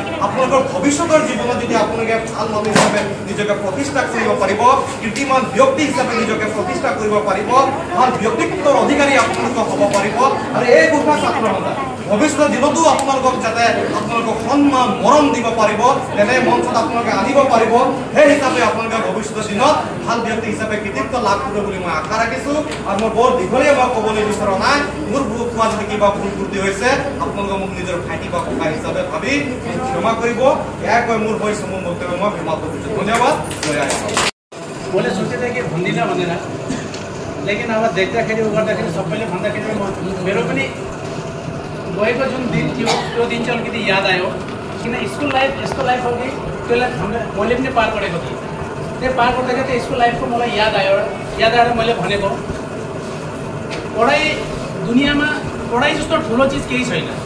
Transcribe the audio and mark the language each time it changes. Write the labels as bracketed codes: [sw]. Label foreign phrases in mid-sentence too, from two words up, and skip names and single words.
[as] আপোনালোকৰ ভৱিষ্যতৰ জীৱনত যদি আপোনালোকে ভাল মানুহ হিচাপে নিজকে প্ৰতিষ্ঠা কৰিব পাৰিব, কীৰ্তিমান ব্যক্তি হিচাপে নিজকে প্ৰতিষ্ঠা কৰিব পাৰিব, ভাল ব্যক্তিত্বৰ অধিকাৰী আপোনালোকে হ'ব পাৰিব, আৰু এই গোৰ্খা ছাত্ৰ সন্থা ভৱিষ্যতৰ দিনতো আপোনালোকক যাতে আপোনালোকক সন্মান মৰম দিব পাৰিব, তেনে মঞ্চত আপোনালোকে আনিব পাৰিব, সেই হিচাপে আপোনালোকে ভৱিষ্যতৰ দিনত ভাল ব্যক্তি হিচাপে কৃতিত্ব লাভ কৰিব বুলি মই আশা ৰাখিছোঁ। আৰু মই বৰ দীঘলীয়া মই ক'বলৈ বিচৰা নাই, মোৰ কোৱা যদি কিবা ভুল ত্ৰুটি হৈছে আপোনালোকে মোক নিজৰ ভাইটি বা ককা হিচাপে ভাবি ক্ষমা কৰিব। এয়া কৈ মোৰ হৈছে মোৰ বক্তব্য মই ক্ষমা কৰিছোঁ। ধন্যবাদ। জয় आसाम। [hi] बोले सोचे थे कि [ne] भन्दिनँ भनेर, लेकिन अब देख्दाखेरि गर्दाखेरि सबैले भन्दाखेरि मेरो पनि गएको जुन दिन थियो त्यो दिन चाहिँ अलिकति याद आयो, किन [en] school life [ne] यस्तो लाइफ हो कि त्यो लाइफ मैले पनि पार गरेको थिएँ। त्यो पार गर्दाखेरि त्यो [en] school lifeko [ne] मलाई याद आएर मैले भनेको पढाइ दुनियाँमा पढाइ जस्तो ठुलो चिज केही छैन।